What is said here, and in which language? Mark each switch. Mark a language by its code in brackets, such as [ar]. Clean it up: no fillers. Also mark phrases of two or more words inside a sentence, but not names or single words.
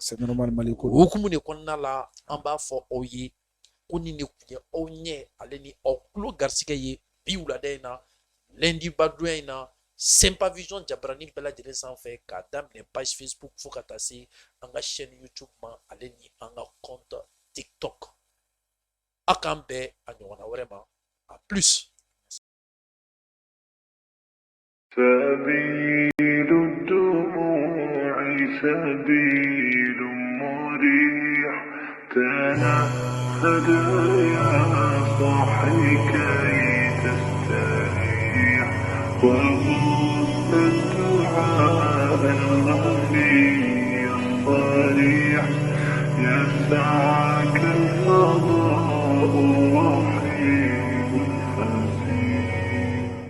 [bm] O hukumu de kɔnɔna la, an b'a fɔ aw ye ko nin de tun ye aw ɲɛ ale ni aw tulo garisigɛ ye bi wulada in na, lundi badonya in na, Sempa Vision Jabaranin bɛɛ lajɛlen sanfɛ, k'a daminɛ page Facebook fo ka taa se an ka chaîne YouTube ma ale ni an ka compte TikTok. A k'an bɛn a ɲɔgɔnna wɛrɛ ma, [fr] a plus. [ar] سبيل الدموع سبيل مريح تنهد يا صاحي كي تستريح وغص الدعاء الغني الصريح يسعك الفضاء الرحيم الفسيح.